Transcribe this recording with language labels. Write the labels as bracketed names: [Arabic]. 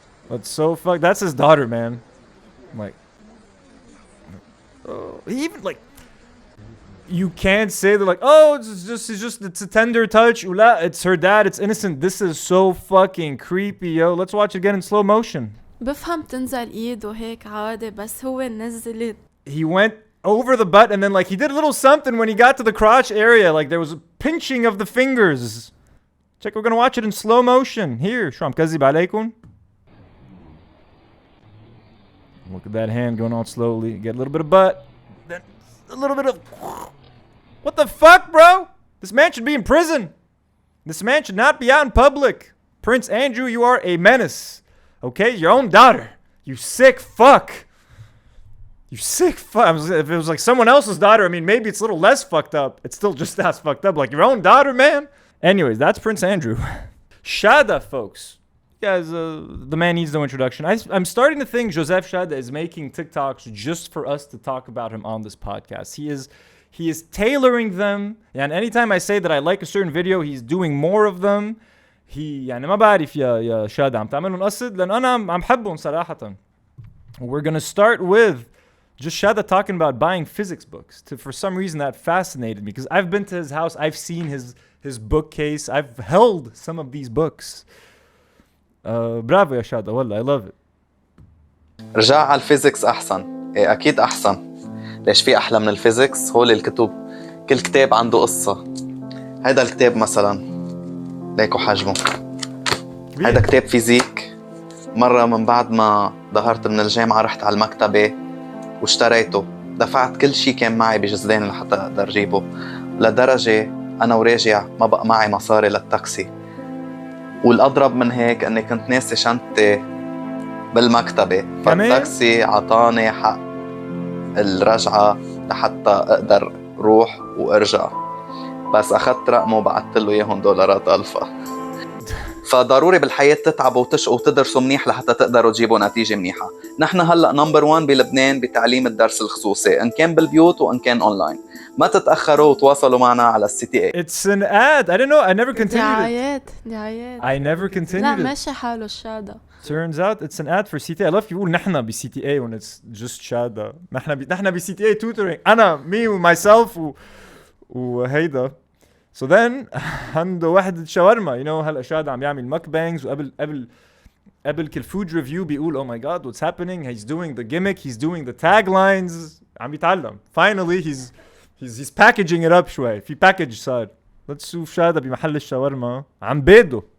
[English] That's so fucked. That's his daughter, man. I'm like... Oh, he even, like... You can't say they're like, oh, it's a tender touch. Ula, it's her dad. It's innocent. This is so fucking creepy, yo. Let's watch it again in slow motion. [Arabic] بفهم تنزل ايده هيك عادي بس هو نزلت. [English] He went over the butt and then like he did a little something when he got to the crotch area. Like there was a pinching of the fingers. Check, we're gonna watch it in slow motion. Here, [Arabic] شو عم كذب عليكم. [English] Look at that hand going on slowly. Get a little bit of butt. Then a little bit of... What the fuck, bro? This man should be in prison. This man should not be out in public. Prince Andrew, you are a menace. Okay? Your own daughter. You sick fuck. You sick fuck. If it was like someone else's daughter, I mean, maybe it's a little less fucked up. It's still just as fucked up. Like your own daughter, man. Anyways, that's Prince Andrew. Chada, folks. Guys, the man needs no introduction. I'm starting to think Joseph Chada is making TikToks just for us to talk about him on this podcast. He is tailoring them. And anytime I say that I like a certain video, he's doing more of them. [Arabic] يعني ما بعرف يا شادة عم تعملهم قصد لأن أنا عم حبهم صراحة. [English] We're gonna start with just Chada talking about buying physics books. For some reason that fascinated me because I've been to his house, I've seen his bookcase, I've held some of these books. [Arabic] برافو يا شادة والله [English] I love it. [Arabic] رجع على الفيزيكس أحسن. إيه أكيد أحسن. ليش في أحلى من الفيزيكس؟ هول الكتب كل كتاب عنده قصة. هيدا الكتاب مثلا ليكو حجمه، هيدا كتاب فيزيك. مرة من بعد ما ظهرت من الجامعة رحت على المكتبة واشتريته، دفعت كل شي كان معي بجزدان لحتى اقدر جيبه، لدرجة انا وراجع ما بقى معي مصاري للتاكسي. والأضرب من هيك أني كنت ناسي شنطتي بالمكتبة، فالتاكسي عطاني حق الرجعة لحتى أقدر روح وأرجع، بس أخذت رقمه وبعثت له إياهم دولارات ألفا. فضروري بالحياة تتعبوا وتشقوا وتدرسوا منيح لحتى تقدروا تجيبوا نتيجة منيحة. نحن هلأ نمبر 1 بلبنان بتعليم الدرس الخصوصي، إن كان بالبيوت وإن كان أونلاين. ما تتأخروا وتواصلوا معنا على CTA. [English] It's an ad. I didn't know. I never continued [Arabic] دعايات [English] it. I never continued [Arabic] لا [English] it. [Arabic] ماشي حاله الشادة. [English] Turns out it's an ad for CTA. I love [Arabic] يقول نحن ب [English] CTA when it's just Chada. [Arabic] نحن ب CTA tutoring. أنا [English] me [Arabic] و [English] myself [Arabic] وهيدا. [English] So then [Arabic] عنده واحد شاورما. [English] You know [Arabic] هلا شادة عم يعمل [English] mukbangs [Arabic] وقبل كل [English] food review [Arabic] بيقول [English] oh my god what's happening. He's doing the gimmick. He's doing the taglines. [Arabic] عم يتعلم. [English] Finally he's packaging it up [Arabic] شوي. [English] في package صار. Let's شوف شادة بمحل الشاورما عم بيده.